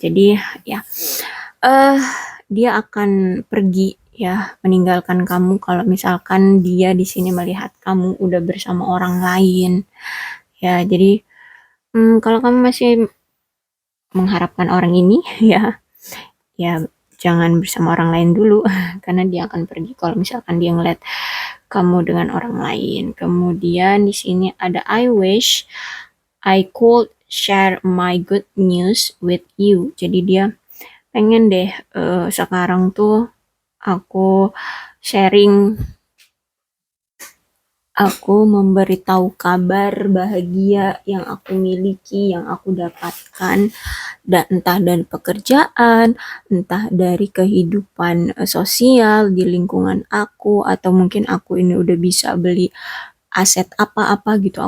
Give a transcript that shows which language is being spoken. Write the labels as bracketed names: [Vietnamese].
[Indonesian] Jadi ya dia akan pergi ya, meninggalkan kamu kalau misalkan dia di sini melihat kamu udah bersama orang lain. Ya, jadi kalau kamu masih mengharapkan orang ini ya jangan bersama orang lain dulu karena dia akan pergi kalau misalkan dia ngeliat kamu dengan orang lain. Kemudian di sini ada [English] I wish I could share my good news with you. [Indonesian] Jadi dia pengen deh sekarang tuh aku sharing, aku memberitahu kabar bahagia yang aku miliki, yang aku dapatkan, dan entah dari pekerjaan, entah dari kehidupan sosial di lingkungan aku, atau mungkin aku ini udah bisa beli aset apa-apa gitu.